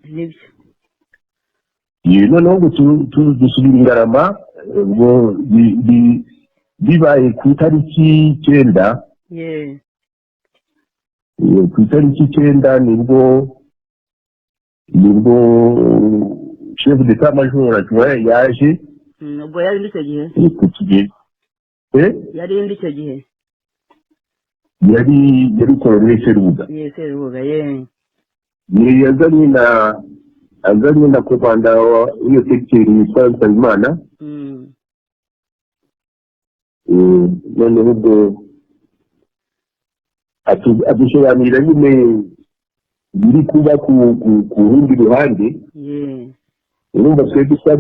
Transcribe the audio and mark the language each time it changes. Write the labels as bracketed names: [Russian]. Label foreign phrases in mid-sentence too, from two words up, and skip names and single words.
[Kinyarwanda] noneho ngo dusubira Ingarama ubwo bibaye ku itariki 9 ku itariki 9 nibwo [French] chef d'état major adjoint [Kinyarwanda] yaje ubwo yari icyo gihe yari icyo gihe yari colonel Serubuga yazanye na komanda w'iyo sekiteri yitwa Nsabimana noneho ubwo adusobanurira nyine biri kuba ku rundi ruhande urumva twebwe twari